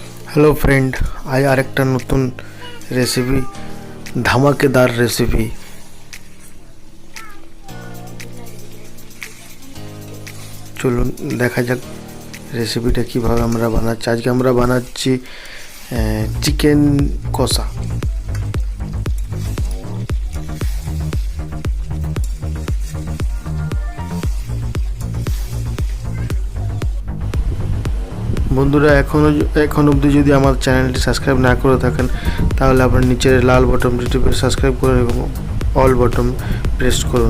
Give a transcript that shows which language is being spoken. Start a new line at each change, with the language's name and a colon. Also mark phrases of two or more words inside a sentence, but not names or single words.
English: Hello friend,
Bangla: আজ আরেকটা নতুন রেসিপি ধামাকেদার রেসিপি। চলুন দেখা যাক রেসিপিটা কিভাবে আমরা বানাচ্ছি। আজকে আমরা বানাচ্ছি চিকেন কষা। বন্ধুরা এখন অবধি যদি আমার চ্যানেলটি সাবস্ক্রাইব না করে থাকেন তাহলে আপনার নিচের লাল বাটনটি টিপে সাবস্ক্রাইব করুন এবং
English: all button press
Bangla: করুন।